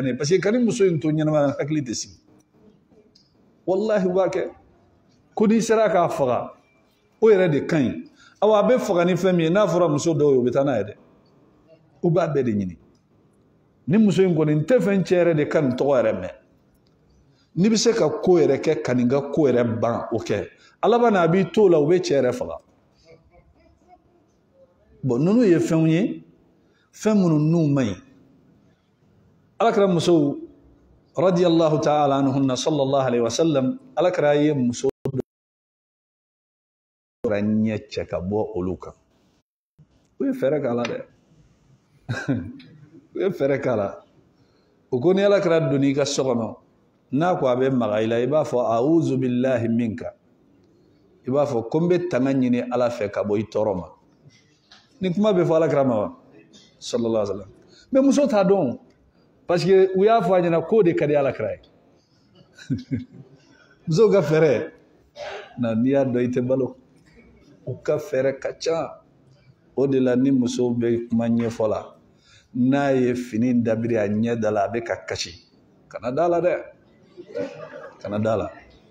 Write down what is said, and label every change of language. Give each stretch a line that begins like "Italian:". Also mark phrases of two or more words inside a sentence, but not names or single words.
Bambara: ne ye parce que ka ni muso in to ɲɛnama hakili tɛ sigi walahi u b'a kɛ ko n'i sera k'a faga o yɛrɛ de ka ɲi aw a bɛ faga ni fɛn min ye n'a fɔra muso dɔw ye u bɛ taa n'a ye dɛ u b'a bɛɛ de ɲini ni muso in kɔni n tɛ fɛn cɛ yɛrɛ de ka nin tɔgɔ yɛrɛ mɛn n'i bɛ se ka ko yɛrɛ kɛ ka nin ka ko yɛrɛ ban o kɛ ala b'a na a b'i to o la u bɛ cɛ yɛrɛ faga bon ninnu ye fɛnw ye fɛn minnu n'u man ɲi alakira musow
Arabic: رضي الله تعالى عنهن صلى الله عليه وسلم
Bambara: alakira ye muso dɔ ɲɛ cɛ ka bɔ olu kan u ye fɛɛrɛ k'a la dɛ u ye fɛɛrɛ k'a la u ko ni alakira donn'i ka so kɔnɔ n'a ko a bɛ maga i la i b'a fɔ
Arabic: أعوذ بالله منك
Bambara: i b'a fɔ ko n bɛ tanga ɲini ala fɛ ka bɔ i tɔɔrɔ ma ni kuma bɛ fɔ alakira ma wa
Arabic: صلى الله عليه وسلم
Bambara: mais muso t'a dɔn
French: parce que
Bambara: u y'a fɔ a ɲɛna k'o de ka di alakira ye musow ka fɛɛrɛ na n'i y'a dɔn i tɛ balo u ka fɛɛrɛ ka ca o de la ni musow bɛ kuma ɲɛfɔ la n'a ye fini dabiri a ɲɛ da la a bɛ ka kasi kana da la dɛ kana da la